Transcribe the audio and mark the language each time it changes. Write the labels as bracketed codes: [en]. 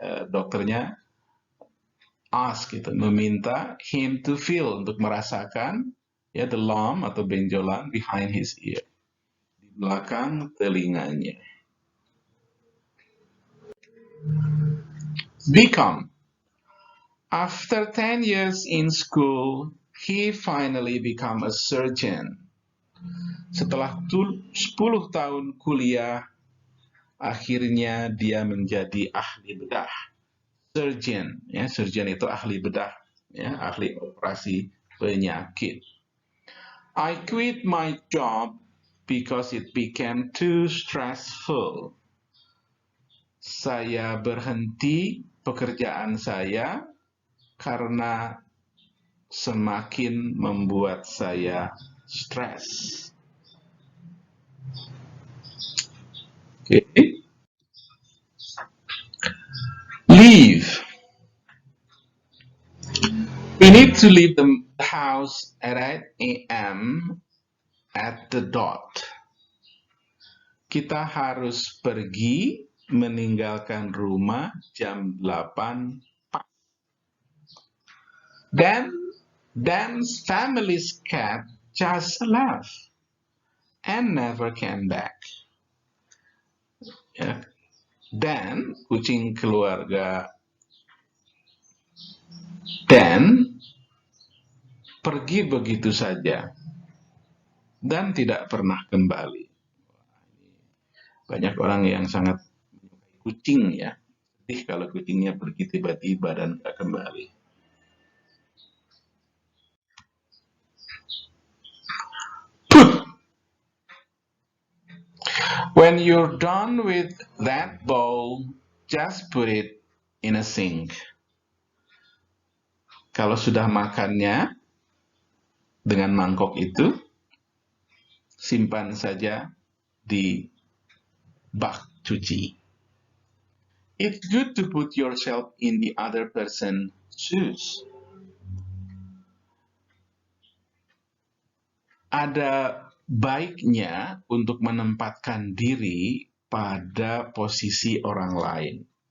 [id] Dokternya ask itu meminta [en] him to feel, [id] untuk merasakan ya [en] the lump [id] atau benjolan [en] behind his ear, [id] di belakang telinganya. [en] Become. After 10 years in school, he finally become a surgeon. [id] Setelah 10 tahun kuliah, akhirnya dia menjadi ahli bedah. Surgeon, ya, surgeon itu ahli bedah, ya, ahli operasi penyakit. [en] I quit my job because it became too stressful. [id] Saya berhenti pekerjaan saya karena semakin membuat saya stres. Okay. [en] Leave. We need to leave the house at 8 a.m. at the dot. [id] Kita harus pergi meninggalkan rumah jam 8 pas. [en] Then Dan's family's cat just left and never came back. Ya. [id] Dan kucing keluarga Dan pergi begitu saja dan tidak pernah kembali. Banyak orang yang sangat menyukai kucing ya. Sedih kalau kucingnya pergi tiba-tiba dan tidak kembali. [en] Put. When you're done with that bowl, just put it in a sink. [id] Kalau sudah makannya dengan mangkok itu, simpan saja di bak cuci. [en] It's good to put yourself in the other person's shoes. [id] Ada baiknya untuk menempatkan diri pada posisi orang lain.